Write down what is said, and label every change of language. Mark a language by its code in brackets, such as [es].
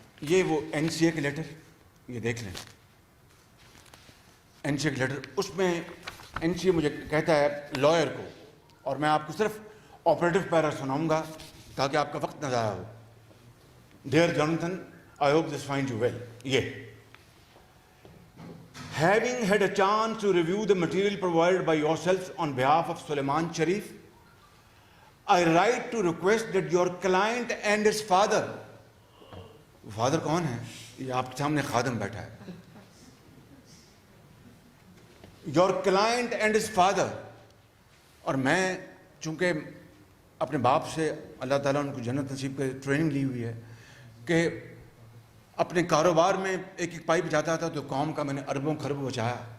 [ur] یہ وہ NCA کے لیٹر، یہ دیکھ لیں NCA کے لیٹر. اس میں NCA مجھے کہتا ہے لائر کو، اور میں آپ کو صرف آپریٹو پیرا سناؤں گا تاکہ آپ کا وقت نہ ضائع ہو. [en] Dear Jonathan, I hope this find you well. یہ having had a chance to review the material provided by yourselves on behalf of Sulaiman Sharif, I write to request that your client and his father, [ur] father کون ہے؟ یہ آپ کے سامنے خادم بیٹھا ہے. [en] your client and his father، [ur] اور میں چونکہ اپنے باپ سے اللہ تعالیٰ ان کو جنت نصیب کے ٹریننگ لی ہوئی ہے کہ اپنے کاروبار میں ایک ایک پائی بچاتا تھا تو قوم کا میں نے اربوں خربوں بچایا.